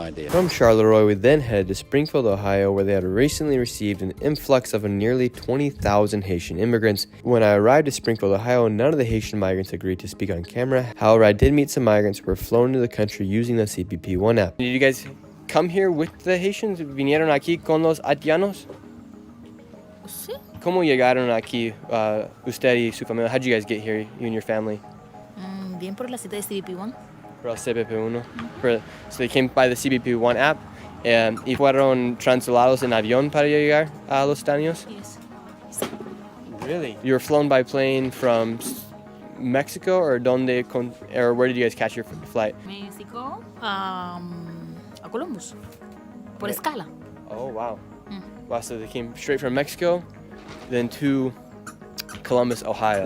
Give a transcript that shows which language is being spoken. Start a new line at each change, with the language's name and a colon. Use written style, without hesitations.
English: From Charleroi, we then headed to Springfield, Ohio, where they had recently received an influx of nearly 20,000 Haitian immigrants. When I arrived at Springfield, Ohio, none of the Haitian migrants agreed to speak on camera. However, I did meet some migrants who were flown into the country using the CBP One app. Did you guys come here with the Haitians?
Spanish: ¿Vinieron aquí con los haitianos? Sí. ¿Cómo llegaron aquí, usted y su familia?
English: How did you guys get here, you and your family?
Spanish: Bien por la cita de CBP One. Por el CBP One. So they came by the CBP One app y fueron trasladados en avión para llegar a los Estados Unidos?
English: Yes. Really? You were flown by plane from Mexico, or where did you guys catch your flight?
Spanish: Mexico, a Columbus. Por escala.
English: Oh, wow. Wow, so they came straight from Mexico, then to Columbus, Ohio.